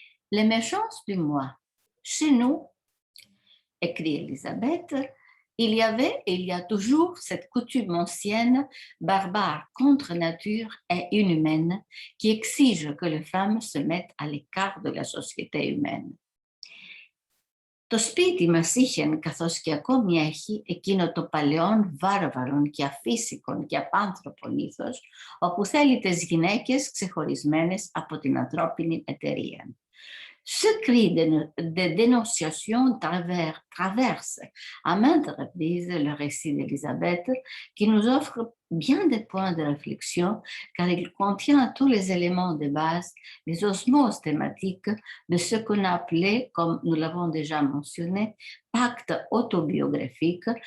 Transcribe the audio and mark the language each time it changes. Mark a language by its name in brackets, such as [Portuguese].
[French] L'émergence du moi. Chez nous, écrit Elisabeth, il y avait et il y a toujours cette coutume ancienne, barbare contre nature et inhumaine, qui exige que les femmes se mettent à l'écart de la société humaine. [Greek] Το σπίτι μας είχε, καθώς και ακόμη έχει, εκείνο το παλαιόν βάρβαρον και αφύσικον και απάνθρωπον ήθος, όπου θέλει τις γυναίκες ξεχωρισμένες από την ανθρώπινη εταιρεία. [French] Ce cri de dénonciation traverse à maintes reprises le récit d'Élisabeth, qui nous offre bien des points de réflexion, car il contient tous les éléments de base, les osmoses thématiques de ce qu'on a appelé, comme nous l'avons déjà mentionné, pacte autobiographique